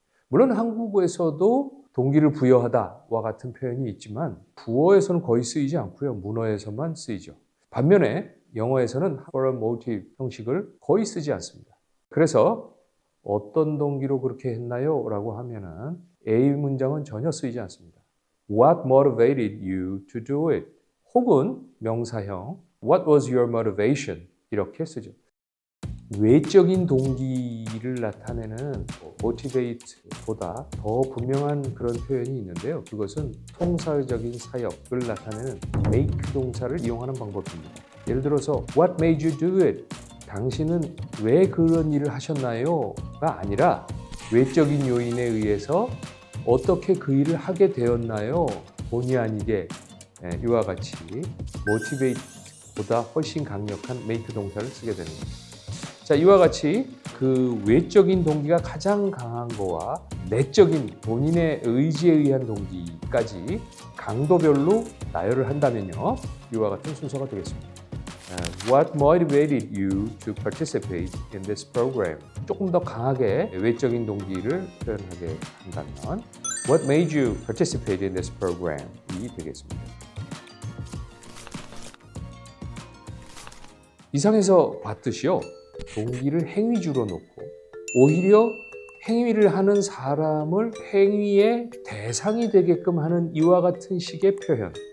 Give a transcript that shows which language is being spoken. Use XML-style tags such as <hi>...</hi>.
<ko>물론 한국어에서도 동기를 부여하다와 같은 표현이 있지만 부어에서는 거의 쓰이지 않고요. 문어에서만 쓰이죠. 반면에 영어에서는</ko> <en>for a motive</en> <ko>형식을 거의 쓰지 않습니다. 그래서 어떤 동기로 그렇게 했나요? 라고 하면은 A 문장은 전혀 쓰이지 않습니다.</ko> <en>What motivated you to do it? 혹은 명사형 What was your motivation?</en> <ko>이렇게 쓰죠. 외적인 동기를 나타내는 motivate보다 더 분명한 그런 표현이 있는데요. 그것은 통사적인 사역을 나타내는 make 동사를 이용하는 방법입니다. 예를 들어서</ko> <en>What made you do it?</en> <ko>당신은 왜 그런 일을 하셨나요? 가 아니라 외적인 요인에 의해서 어떻게 그 일을 하게 되었나요? 본의 아니게 이와 같이 motivate보다 훨씬 강력한 make 동사를 쓰게 되는 겁니다. 자, 이와 같이 그 외적인 동기가 가장 강한 거와 내적인 본인의 의지에 의한 동기까지 강도별로 나열을 한다면요. 이와 같은 순서가 되겠습니다.</ko> <en>What motivated you to participate in this program?</en> <ko>조금 더 강하게 외적인 동기를 표현하게 한다면</ko> <en>What made you participate in this program?</en> <ko>이 되겠습니다. 이상에서 봤듯이요. 동기를 행위주로 놓고 오히려 행위를 하는 사람을 행위의 대상이 되게끔 하는 이와 같은 식의 표현.</ko>